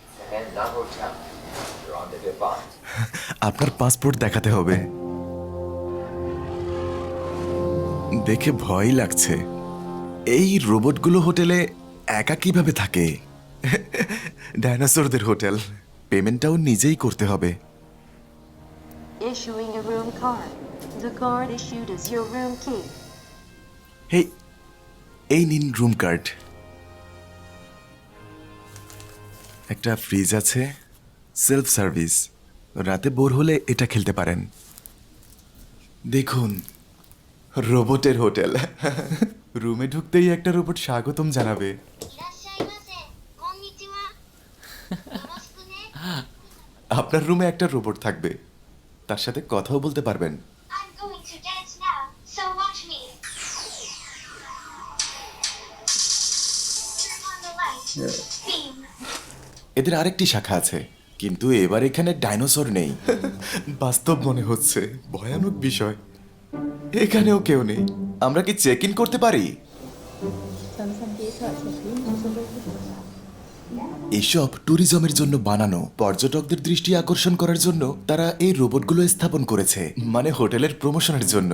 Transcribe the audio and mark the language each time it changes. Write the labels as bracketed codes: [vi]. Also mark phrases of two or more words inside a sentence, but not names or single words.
[bn] আপনার পাসপোর্ট দেখাতে হবে। দেখে ভয় লাগছে। এই রোবটগুলো হোটেলে একা কিভাবে থাকে? ডাইনোসরদের হোটেল। পেমেন্টটাও নিজেই করতে হবে। [en] Issuing a room card. The card issued is your room key. [bn] হেই, এই নিন রুম কার্ড। একটা ফ্রিজ আছে, [en] self service. [bn] রাতে বোর হলে এটা খেলতে পারেন। দেখুন, রোবটের হোটেল। রুমে ঢুকতেই একটা রোবট স্বাগতম জানাবে। [ja] いらっしゃいませ。こんにちは。よろしくね。 [bn] আপনার রুমে একটা রোবট থাকবে, তার সাথে কথাও বলতে পারবেন। [en] I'm going to dance now, so watch me. Turn on the light. Beam. [bn] এদের আরেকটি শাখা আছে, কিন্তু এবার এখানে ডাইনোসর নেই। বাস্তব মনে হচ্ছে, ভয়ানক বিষয়। এখানেও কেউ নেই। আমরা কি [en] check in [bn] করতে পারি? এসব ট্যুরিজমের জন্য বানানো, পর্যটকদের দৃষ্টি আকর্ষণ করার জন্য তারা এই রোবটগুলো স্থাপন করেছে, মানে হোটেলের প্রমোশনের জন্য।